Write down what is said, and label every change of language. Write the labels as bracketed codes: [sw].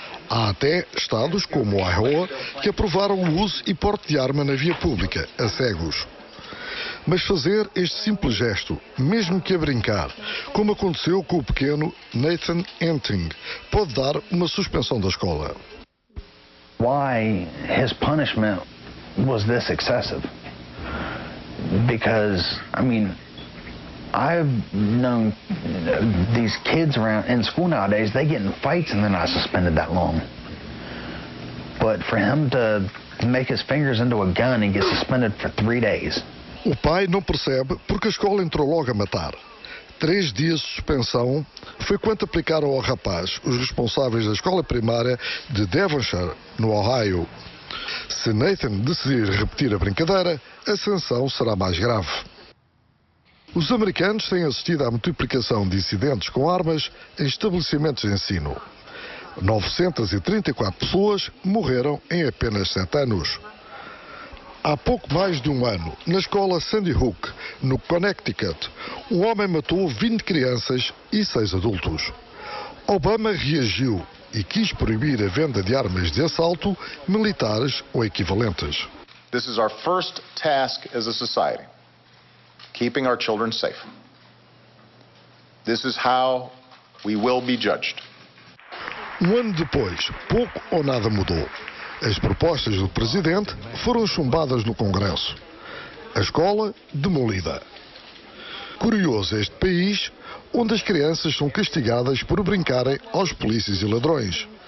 [pt] Há até estados, como o Iowa, que aprovaram o uso e porte de arma na via pública, a cegos. Mas fazer este simples gesto, mesmo que a brincar, como aconteceu com o pequeno Nathan Enting, pode dar uma suspensão da escola. [en] Why his punishment was this excessive? Because, I mean, I've known these kids around in school nowadays, they get in fights and they're not suspended that long. But for him to make his fingers into a gun and get suspended for 3 days. [pt] O pai não percebe porque a escola entrou logo a matar. 3 dias de suspensão foi quanto aplicaram ao rapaz os responsáveis da escola primária de Devonshire, no Ohio. Se Nathan decidir repetir a brincadeira, a sanção será mais grave. Os americanos têm assistido à multiplicação de incidentes com armas em estabelecimentos de ensino. 934 pessoas morreram em apenas 7 anos. Há pouco mais de um ano, na escola Sandy Hook, no Connecticut, um homem matou 20 crianças e 6 adultos. Obama reagiu e quis proibir a venda de armas de assalto, militares ou equivalentes. [en] This is our first task as a society, keeping our children safe. This is how we will be judged. [pt] Um ano depois, pouco ou nada mudou. As propostas do presidente foram chumbadas no Congresso. A escola demolida. Curioso este país, onde as crianças são castigadas por brincarem aos polícias e ladrões.